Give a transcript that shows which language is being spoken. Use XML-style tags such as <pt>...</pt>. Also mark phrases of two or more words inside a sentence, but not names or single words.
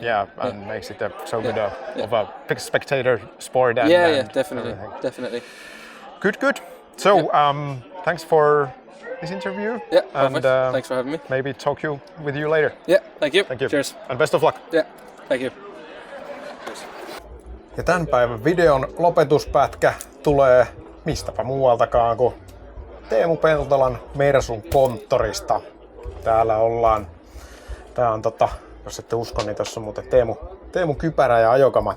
<en>Yeah, and makes it so good of a big spectator sport. And, definitely, everything. definitely. Good. So thanks for this interview. Yeah, and thanks for having me. Maybe talk with you later. Yeah, thank you. Cheers. And best of luck. Yeah, thank you.</en> <fi>Ja tämän päivän videon lopetuspätkä tulee mistäpä muualtakaan kuin Teemu Peltolan Mersun konttorista. Täällä ollaan. Tää on jos ette usko, niin tossa on muuten Teemu kypärä ja ajokamat.</fi>